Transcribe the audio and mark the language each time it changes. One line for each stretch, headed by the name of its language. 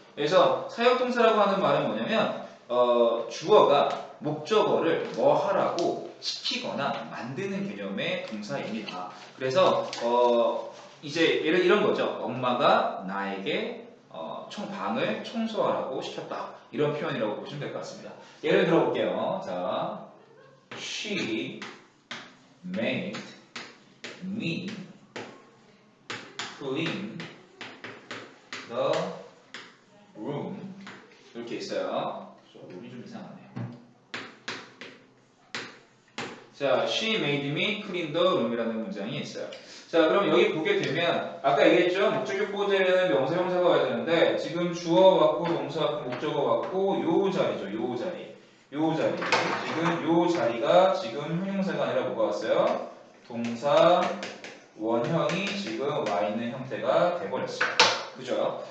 Korean: 그래서 사역동사라고 하는 말은 뭐냐면 주어가 목적어를 뭐 하라고 시키거나 만드는 개념의 동사입니다. 그래서 이제 이런 거죠. 엄마가 나에게 방을 청소하라고 시켰다. 이런 표현이라고 보시면 될 것 같습니다. 예를 들어 볼게요.
English: 자, she made me clean the room.
Korean: 이렇게 있어요. 룸이 좀 이상하네요.
English: 자, she made me clean the room이라는
Korean: 문장이 있어요. 자, 그럼 여기 보게 되면 아까 얘기했죠? 목적격 보호자에는 명사, 형사가 와야 되는데 지금 주어 왔고 동사 왔고 목적어 왔고 요 자리죠. 요 자리. 지금 요 자리가 지금 형용사가 아니라 뭐가 왔어요? 동사 원형이 지금 와 있는 형태가 돼버렸어요. 그죠?